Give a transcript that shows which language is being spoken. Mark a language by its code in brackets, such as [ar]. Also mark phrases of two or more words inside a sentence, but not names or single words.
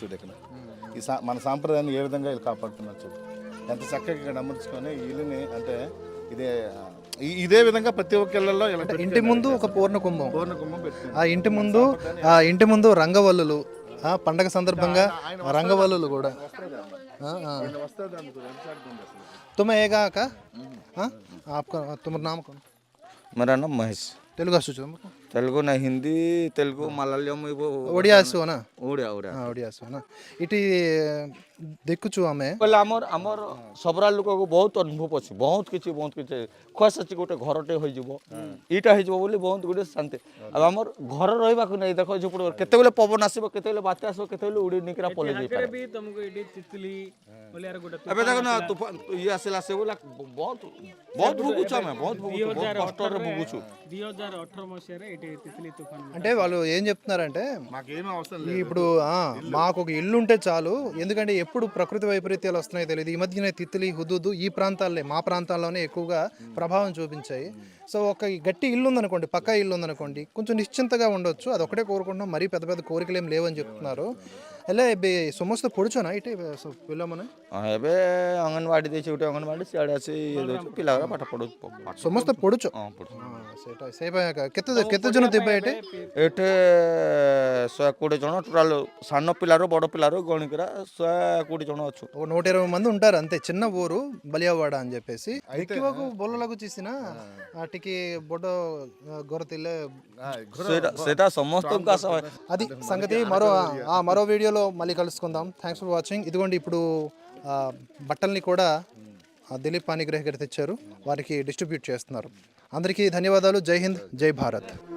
[te] చూడు ఇక్కడ మన సాంప్రదాయాన్ని ఏ విధంగా వీళ్ళు కాపాడుతున్నారు. చూడు ఎంత చక్కగా ఇక్కడ అమర్చుకొని వీళ్ళని, అంటే ఇదే విధంగా ప్రతి ఒక్కళ్ళలో ఇంటి ముందు ఒక పూర్ణ కుంభం పెట్టి, ఆ ఇంటి ముందు రంగవల్లులు, పండగ సందర్భంగా రంగవల్లులు కూడా. [hi] तुम आएगा का? हाँ आपका तुम्हारा नाम कौन? मेरा नाम महेश. तेलुगु तेलुगु ना हिंदी तेलुगु मलयालम वो [or] ଓଡ଼ିଆ ଆସିବ ନା [hi] ओडिया ओडिया [or] ହଁ ଓଡ଼ିଆ ଆସିବ ନା ଏଠି ଦେଖୁଛୁ ଆମେ କହିଲେ ଆମର ସବୁରା ଲୋକକୁ ବହୁତ ଅନୁଭବ ଅଛି ବହୁତ କିଛି ଖୁଆସ ଅଛି ଗୋଟେ ଘରଟେ ହୋଇଯିବ ଏଇଟା ହେଇଯିବ ବୋଲି ବହୁତ ଗୋଟେ ଶାନ୍ତି ଆଉ ଆମର ଘର ରହିବାକୁ ନାହିଁ ଦେଖ ଝୁପଡ଼ି କେତେବେଳେ ପବନ ଆସିବ କେତେବେଳେ ବାତ୍ୟା ଆସିବ କେତେବେଳେ ଉଡ଼ି ନେଇକିନା ପଳେଇ ଯାଇପାରେ ବି ତମକୁ ଏଠି ତିତଲି ବୋଲିଆର ଗୋଟେ ଏବେ ଦେଖ ନା ତୁଫାନ ଇଏ ଆସିଲା ସେ ବୋଲା ବହୁତ ଭୋଗୁଛୁ ଆମେ ବହୁତ ଭୋଗୁଛୁ ବହୁତ କଷ୍ଟରେ ଭୋଗୁଛୁ 2018 ମସିହାରେ ଏଠି తిత్లీ తుఫాన్ [te] అంటే వాళ్ళు ఏం చెప్తున్నారంటే మాకేమీ అవసరం ఈ ఇప్పుడు మాకు ఒక ఇల్లు ఉంటే చాలు ఎందుకంటే ఎప్పుడు ప్రకృతి వైపరీత్యాలు వస్తున్నాయో తెలియదు ఈ మధ్యనే తిత్లీ హుదూదు ఈ ప్రాంతాల్లో మా ప్రాంతాల్లోనే ఎక్కువగా ప్రభావం చూపించాయి సో ఒక గట్టి ఇల్లు ఉందనుకోండి పక్కా ఇల్లు ఉందనుకోండి కొంచెం నిశ్చింతగా ఉండొచ్చు అది ఒకటే కోరుకుంటున్నాం మరీ పెద్ద పెద్ద కోరికలు ఏం లేవని చెప్తున్నారు [or] ହେଲେ ଏବେ ସମସ୍ତେ ପଢ଼ୁଛ ନା ଏଠି ପିଲାମାନେ ଏବେ ଅଙ୍ଗନବାଡ଼ି ଦେଇଛି ଗୋଟେ ଅଙ୍ଗନବାଡ଼ି ସିଆଡ଼େ ଆସି ଇଏ ଦେଉଛି ପିଲାଗୁରା ପାଠ ପଢ଼ୁଛୁ ସମସ୍ତେ ପଢ଼ୁଛ ହଁ ପଢ଼ୁଛୁ ସେଇଟା ସେଇ ପାଇଁ ଏକା। କେତେ ଜଣ ଥିବେ ଏଠି ଏଠି 120 ଜଣ ଟୋଟାଲ ସାନ ପିଲାରୁ ବଡ଼ ପିଲାରୁ ଗଣିକିରା 120 ଜଣ ଅଛୁ [te] ఒక 120 మంది ఉంటారు అంతే చిన్న ఊరు బలియావాడ అని చెప్పేసి [or] ଦେଖିବାକୁ ଭଲ ଲାଗୁଛି ସିନା ଟିକେ ବଡ଼ ଘର ଥିଲେ ସେଇଟା ସମସ୍ତଙ୍କୁ ଆଶା [te] అది సంగతి మరో వీడియోలో మళ్ళీ కలుసుకుందాం [en] thanks for watching [te] ఇదిగోండి ఇప్పుడు బట్టల్ని కూడా దిలీప్ పానిగ్రహ్ గారు తెచ్చారు వారికి డిస్ట్రిబ్యూట్ చేస్తున్నారు అందరికీ ధన్యవాదాలు [hi] जय हिंद जय भारत